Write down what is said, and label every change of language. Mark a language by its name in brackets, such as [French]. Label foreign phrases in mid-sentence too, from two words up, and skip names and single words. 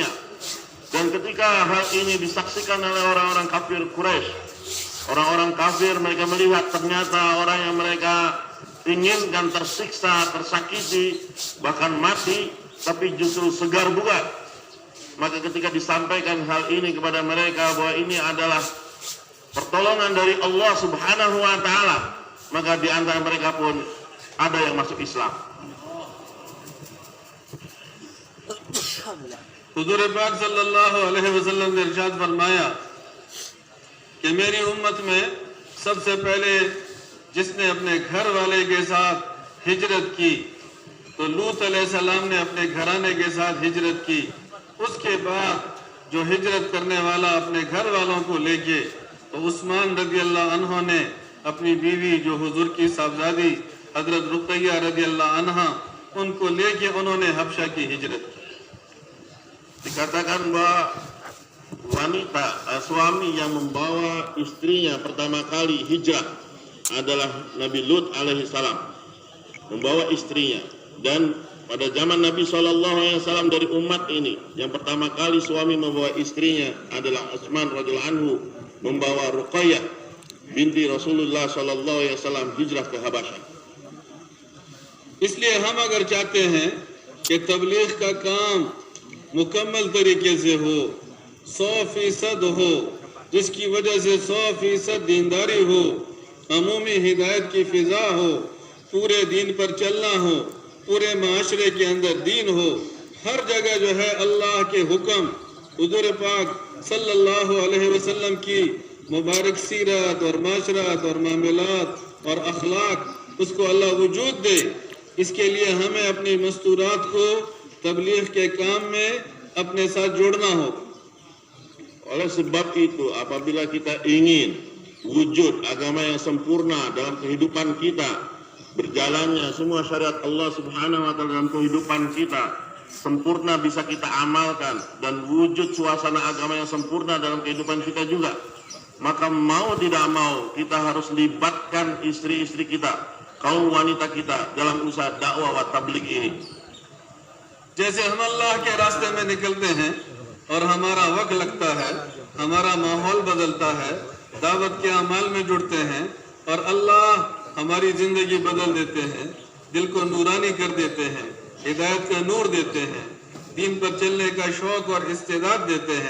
[Indonesian] Dan ketika hal ini disaksikan oleh orang-orang kafir Quraisy, orang-orang kafir mereka melihat ternyata orang yang mereka inginkan tersiksa, tersakiti, bahkan mati, tapi justru segar bugar. Maka ketika disampaikan hal ini kepada mereka bahwa ini adalah pertolongan dari Allah [Arabic] سبحانه وتعالى, [Indonesian] maka di antara mereka pun ada yang masuk Islam. [Urdu] حضور پاک [Arabic] صلى الله عليه وسلم [Urdu] نے ارشاد فرمایا کہ میری امت میں سب سے پہلے جس نے اپنے گھر والے کے ساتھ ہجرت کی تو لوط علیہ السلام نے اپنے گھرانے کے ساتھ ہجرت کی. اس کے بعد جو ہجرت کرنے والا اپنے گھر والوں کو لے کے، تو عثمان [Arabic] رضي الله عنه [Urdu] نے اپنی بیوی جو حضور کی صاحبزادی حضرت رقیہ [Arabic] رضي الله عنها, [Urdu] ان کو لے کے انہوں نے حبشہ کی ہجرت کی. [Indonesian] Dikatakan bahwa suami yang membawa istrinya pertama kali hijrah adalah Nabi Lut alaihissalam, membawa istrinya. Dan pada zaman Nabi SAW dari umat ini, yang pertama kali suami membawa istrinya adalah Utsman [Arabic] رضي الله عنه, [Indonesian] membawa Ruqayyah binti Rasulullah SAW hijrah ke Habasyah. [Urdu] اس لیے ہم اگر چاہتے ہیں کہ تبلیغ کا کام مکمل طریقے سے ہو، 100% ہو, جس کی وجہ سے 100% دینداری ہو، عمومی ہدایت کی فضا ہو، پورے دین پر چلنا ہو، پورے معاشرے کے اندر دین ہو، ہر جگہ جو ہے اللہ کے حکم، حضور پاک [Arabic] صلى الله عليه وسلم [Urdu] کی مبارک سیرت اور معاشرت اور معاملات اور اخلاق اس کو اللہ وجود دے. اس کے لیے ہمیں اپنی مستورات کو تبلیغ کے کام میں اپنے ساتھ جوڑنا ہو. [Indonesian] Oleh sebab itu, apabila kita ingin wujud agama yang sempurna dalam kehidupan kita, berjalannya semua syariat Allah [Arabic] سبحانه وتعالى [Indonesian] dalam kehidupan kita sempurna bisa kita amalkan, dan wujud suasana agama yang sempurna dalam kehidupan kita juga, maka mau tidak mau kita harus libatkan istri-istri kita, kaum wanita kita dalam usaha dakwah wa tabligh ini. [Urdu] جیسے ہم اللہ کے راستے میں نکلتے ہیں اور ہمارا وقت لگتا ہے، ہمارا ماحول بدلتا ہے، دعوت کے اعمال میں جڑتے ہیں اور اللہ ہماری زندگی بدل دیتے ہیں، دل کو نورانی کر دیتے ہیں، ہدایت کا نور دیتے ہیں، دین پر چلنے کا شوق اور استعداد دیتے ہیں.